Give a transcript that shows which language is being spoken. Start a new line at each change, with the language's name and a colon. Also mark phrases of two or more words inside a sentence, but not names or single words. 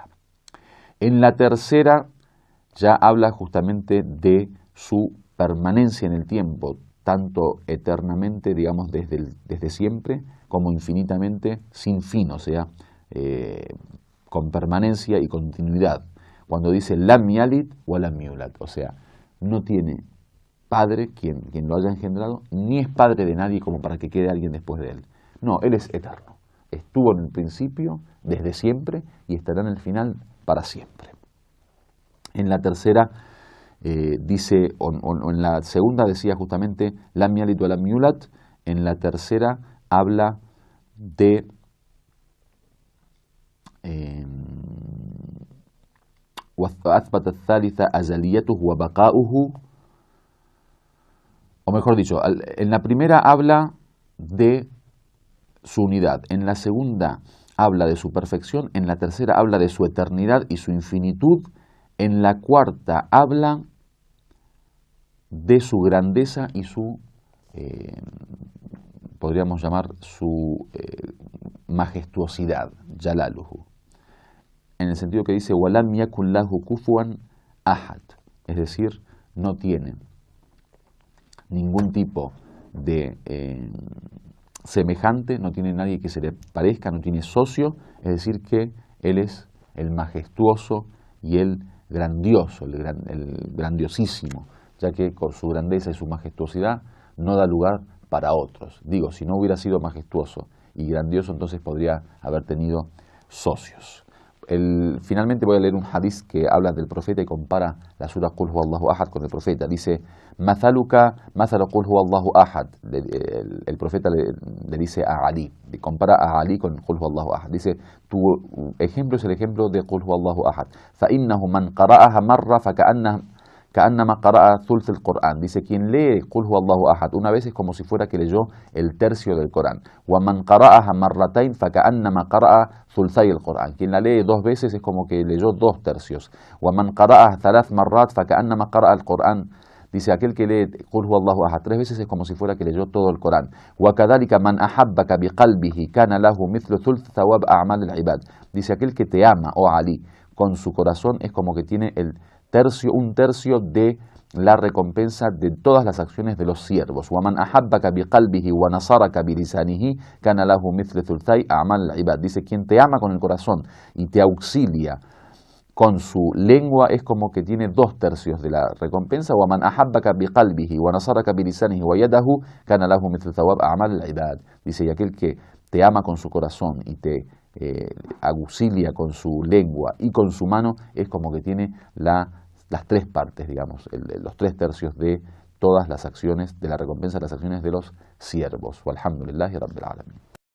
Spanish: En la tercera ya habla justamente de su permanencia en el tiempo, tanto eternamente, digamos, desde siempre, como infinitamente sin fin, o sea, con permanencia y continuidad. Cuando dice
Arabic: لم يلد ولم يولد,
Spanish: o sea, no tiene padre quien lo haya engendrado, ni es padre de nadie como para que quede alguien después de él. No, Él es eterno. Estuvo en el principio, desde siempre, y estará en el final para siempre. En la tercera dice, o en la segunda decía justamente
Arabic: لم يلد ولم يولد,
Spanish: en la tercera habla de
Arabic: وأثبت الثالثة أزليته وبقاؤه,
Spanish: o mejor dicho, en la primera habla de su unidad, en la segunda habla de su perfección, en la tercera habla de su eternidad y su infinitud, en la cuarta habla de su grandeza y su, podríamos llamar, su majestuosidad, Jalaluhu. En el sentido que dice,
Arabic: وَلَمْ يَكُنْ لَهُ كُفُوًا أَحَدٌ,
Spanish: es decir, no tiene ningún tipo de semejante, no tiene nadie que se le parezca, no tiene socio, es decir que Él es el majestuoso y el grandioso, el grandiosísimo, ya que con su grandeza y su majestuosidad no da lugar para otros. Digo, si no hubiera sido majestuoso y grandioso, entonces podría haber tenido socios. Finalmente voy a leer un hadith que habla del profeta y compara la sura
Arabic: قل هو الله أحد
Spanish: con el profeta. Dice,
Arabic: مثلك مثل قل هو الله أحد.
Spanish: El profeta le dice a Ali, compara a Ali con
Arabic: قل هو الله أحد.
Spanish: Dice, tu ejemplo es el ejemplo de
Arabic: قل هو الله أحد. فَإِنَّهُ مَنْ قَرَأَهَا مَرَّةً كأنما قرأ ثلث القرآن.
Spanish: Dice, quien lee
Arabic: قل هو الله أحد
Spanish: una vez es como si fuera que leyó el tercio del Corán.
Arabic: وَمَنْ قَرَأَهَا مَرَّتَيْنِ فَكَأَنَّمَا قَرأَ ثُلْثَيِ القرآن.
Spanish: Quien la lee 2 veces es como que leyó 2 tercios.
Arabic: وَمَنْ قَرَأَهَا 3 مرات فكأنما قرأ القرآن.
Spanish: Dice, aquel que lee
Arabic: قل هو الله أحد
Spanish: 3 veces es como si fuera que leyó todo el Corán.
Arabic: وَكَذَلِكَ مَنْ أَحَبَّكَ بِقَلْبِهِ كَانَ لَهُ مِثْلُ ثُلْثِ ثَوَابِ أَعْمَالِ الْعِبَادِ.
Spanish: Dice, aquel que te ama, oh Ali, con su corazón es como que tiene un tercio de la recompensa de todas las acciones de los siervos.
Arabic: وَمَنْ أَحَبَّكَ بِقَلْبِهِ وَنَصَرَكَ بِلِسَانِهِ كَانَ لَهُ مِثْلُ ثُلْثَيِ أَعْمَالِ الْعِبَادِ.
Spanish: Dice, quien te ama con el corazón y te auxilia con su lengua es como que tiene 2 tercios de la recompensa.
Arabic: وَمَنْ أَحَبَّكَ بِقَلْبِهِ وَنَصَرَكَ بِلِسَانِهِ وَيَدَهُ كَانَ لَهُ مِثْلُ ثَوَابِ أَعْمَالِ الْعِبَادِ.
Spanish: Dice, y aquel que te ama con su corazón y te auxilia con su lengua y con su mano es como que tiene las 3 partes, digamos, los 3 tercios de todas las acciones, de la recompensa de las acciones de los siervos.
Arabic: والحمد لله رب العالمين.